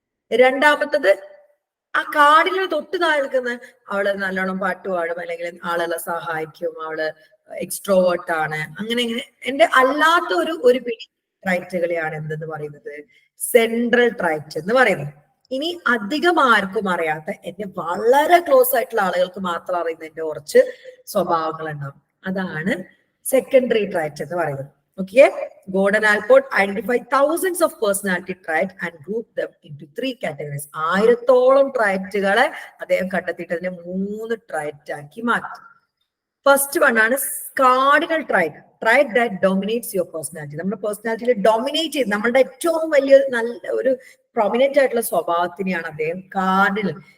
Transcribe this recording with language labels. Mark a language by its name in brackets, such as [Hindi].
[Malayalam] രണ്ടാമത്തത് ആ കാർഡിനൽ തൊട്ട് താഴെ നിൽക്കുന്ന, അവള് നല്ലോണം പാട്ട് പാടും, അല്ലെങ്കിൽ ആളുകളെ സഹായിക്കും, അവള് എക്സ്ട്രോവേർട്ട് ആണ്, അങ്ങനെ എന്റെ അല്ലാത്ത ഒരു പിടി ട്രൈറ്റുകളെയാണ് എന്തെന്ന് പറയുന്നത്? സെൻട്രൽ ട്രൈറ്റ് എന്ന് പറയുന്നത്. ഇനി അധികം ആർക്കും അറിയാത്ത, എന്റെ വളരെ ക്ലോസ് ആയിട്ടുള്ള ആളുകൾക്ക് മാത്രം അറിയുന്ന എന്റെ കുറച്ച് സ്വഭാവങ്ങൾ ഉണ്ടാവും, അതാണ് സെക്കൻഡറി ട്രൈറ്റ് എന്ന് പറയുന്നത്. [English] Okay, Gordon Allport identified thousands of personality traits and grouped them into 3 categories. [Malayalam] 1000-ഓളം ട്രൈറ്റുകളെ അദ്ദേഹം കണ്ടെത്തിയിട്ട് അതിനെ 3 ട്രൈറ്റ് ആക്കി മാറ്റി. [English] First one ആണ് cardinal trait that dominates your personality. [Malayalam] നമ്മുടെ പേഴ്സണാലിറ്റിയിൽ ഡോമിനേറ്റ് ചെയ്ത് നമ്മളുടെ ഏറ്റവും വലിയ നല്ല ഒരു പ്രൊമിനന്റ് ആയിട്ടുള്ള സ്വഭാവത്തിനെയാണ് അദ്ദേഹം കാർഡിനൽ.